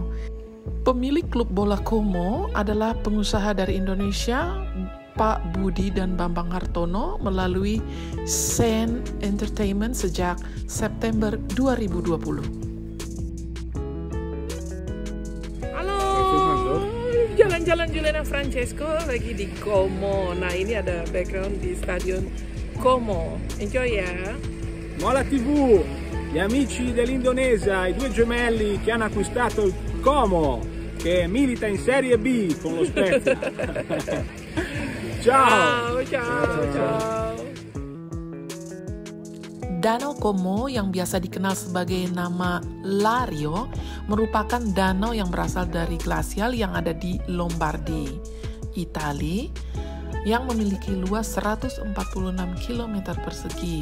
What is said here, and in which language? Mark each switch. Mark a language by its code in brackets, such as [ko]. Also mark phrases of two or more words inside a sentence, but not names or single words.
[id] Pemilik klub bola Como adalah pengusaha dari Indonesia, Pak Budi dan Bambang Hartono melalui Sen Entertainment sejak September 2020. Jalan-jalan Juliana Francesco lagi di Como. Nah, ini ada background di Stadion Como. Enjoy ya. Mola TV, [it] gli amici dell'Indonesia, i due gemelli che hanno acquistato il Como, che milita in Serie B con lo Spezia. Ciao. Ciao. [id] Danau Como yang biasa dikenal sebagai nama Lario merupakan danau yang berasal dari glasial yang ada di Lombardi, Italia, yang memiliki luas 146 km persegi.